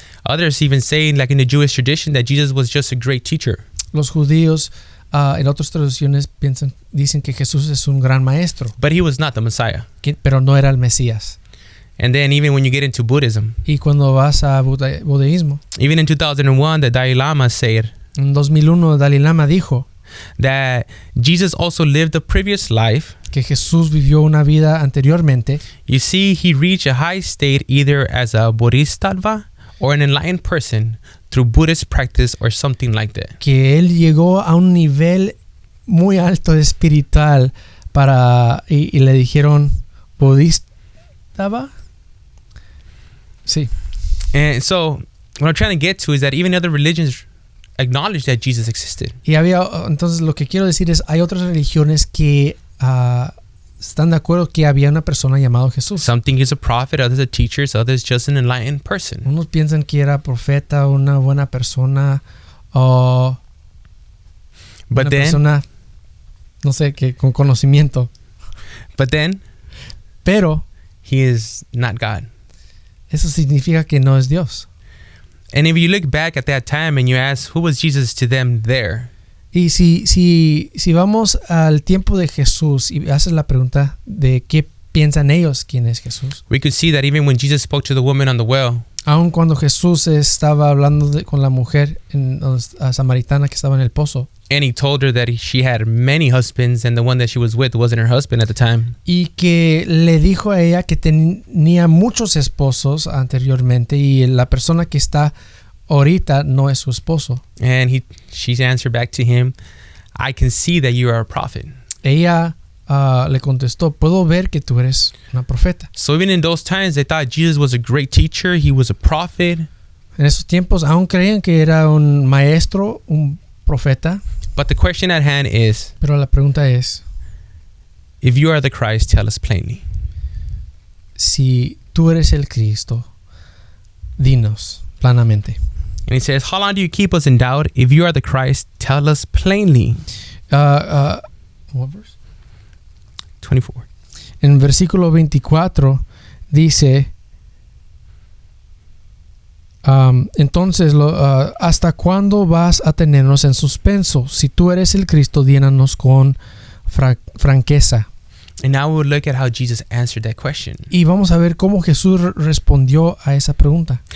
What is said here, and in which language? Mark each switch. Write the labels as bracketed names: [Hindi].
[English] Others even say, like in the Jewish tradition, that Jesus was just a great teacher. [Spanish] Los judíos en otras traducciones dicen que Jesús es un gran maestro, [English] But he was not the Messiah. [Spanish] pero no era el Mesías. [English] And then even when you get into Buddhism, [Spanish] Y cuando vas a budeísmo, [English] even in 2001, the Dalai Lama said [Spanish] en 2001 Dalai Lama dijo [English] that Jesus also lived the previous life. [Spanish] que Jesús vivió una vida anteriormente. [English] You see, he reached a high state either as a bodhisattva or an enlightened person through Buddhist practice or something like that. [Spanish] que él llegó a un nivel muy alto espiritual y le dijeron budista, ¿va? Sí. [English] And so what I'm trying to get to is that even other religions acknowledge that Jesus existed. [Spanish] Y entonces lo que quiero decir es, hay otras religiones que están de acuerdo que había una persona llamada Jesús. [English] Some think he's a prophet, others are teachers, others just an enlightened person. [Spanish] Unos piensan que era profeta, una buena persona, o [English] But [Spanish] una [English] then, [Spanish] persona, no sé, que con conocimiento. Pero [English] he is not God. [Spanish] eso significa que no es Dios. [English] And if you look back at that time and you ask, who was Jesus to them there? [Spanish] Y si vamos al tiempo de Jesús y haces la pregunta de qué piensan ellos quién es Jesús. [English] We could see that even when Jesus spoke to the woman on the well, [Spanish] Aun cuando Jesús estaba hablando con la mujer samaritana que estaba en el pozo. [English] and he told her that she had many husbands and the one that she was with wasn't her husband at the time. [Spanish] Y que le dijo a ella que tenía muchos esposos anteriormente y la persona que está ahorita no es su esposo. [English] And she answered back to him, I can see that you are a prophet. [Spanish] Ella le contestó, puedo ver que tú eres una profeta. [English] So even in those times, they thought Jesus was a great teacher. He was a prophet. [Spanish] En esos tiempos aún creían que era un maestro, un profeta. [English] But the question at hand is, [Spanish] Pero la pregunta es, [English] if you are the Christ, tell us plainly. [Spanish] si tú eres el Cristo, dinos planamente. [English] And he says, how long do you keep us in doubt? If you are the Christ, tell us plainly. What verse? 24. [Spanish] En versículo 24 dice, entonces, ¿hasta cuándo vas a tenernos en suspenso? Si tú eres el Cristo, dínanos con franqueza. [English] And now we'll look at how Jesus answered that question. [Spanish] Y vamos a ver cómo Jesús respondió a esa pregunta.